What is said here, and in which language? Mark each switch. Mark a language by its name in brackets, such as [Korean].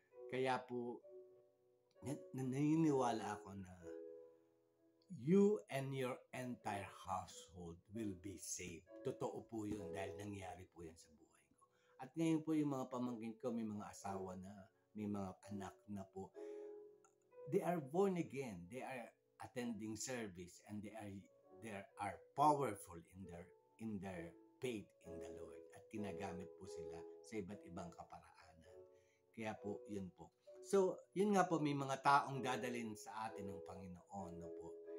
[Filipino] Kaya po, naniniwala ako na [English] you and your entire household will be saved. [Filipino] Totoo po yun dahil nangyari po yan sa buhay ko. At ngayon po yung mga pamangkin ko, may mga asawa na, may mga anak na po. [English] They are born again. They are attending service and they are powerful in their faith in the Lord. [Filipino] At ginagamit po sila sa iba't ibang kaparaanan. Kaya po, yun po. So, yun nga po, may mga taong dadalhin sa atin ng Panginoon, no po.